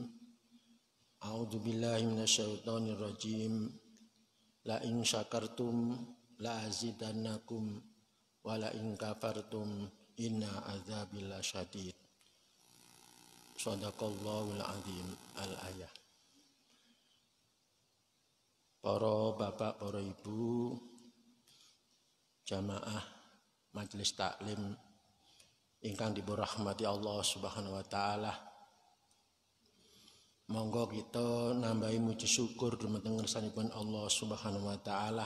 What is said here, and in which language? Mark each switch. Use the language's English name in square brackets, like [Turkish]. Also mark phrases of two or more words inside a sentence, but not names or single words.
[Arabic] أعوذ بالله من الشيطان الرجيم. لئن شكرتم لأزيدنكم ولئن كفرتم إن عذابي لشديد. صدق الله العظيم الآية. [Javanese] Para bapak, para ibu, jamaah majelis taklim ingkang dirahmati Allah [Arabic] سبحانه وتعالى. [Javanese] Monggo kita nambahi muji syukur dumateng ngersanipun Allah [Arabic] سبحانه وتعالى.